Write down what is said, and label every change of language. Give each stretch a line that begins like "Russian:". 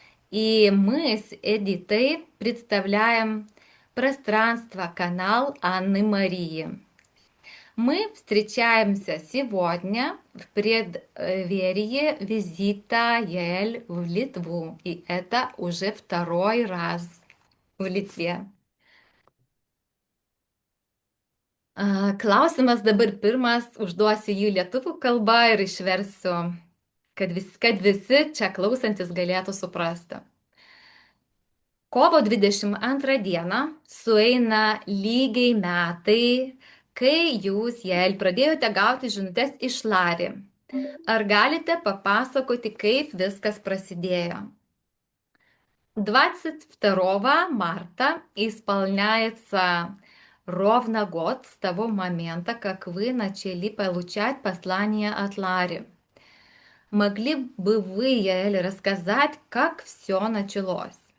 Russian: И мы с Эдитой представляем пространство, канал Анны Марии. Мы встречаемся сегодня в преддверии визита Яэль в Литву, и это уже 2 раз в Литве.
Lithuanian: Klausimas dabar pirmas, užduosiu jį lietuvių kalba ir išversiu, kad visi čia klausantis galėtų suprasti. Kovo 22 dieną sueina lygiai metai, kai jūs, Jael, pradėjote gauti žinutes iš Lari. Ar galite papasakoti, kaip viskas prasidėjo?
Russian: 22 марта исполняется ровно год с того момента, как вы начали получать послание от Лари. Могли бы вы, Яэль, рассказать, как все началось?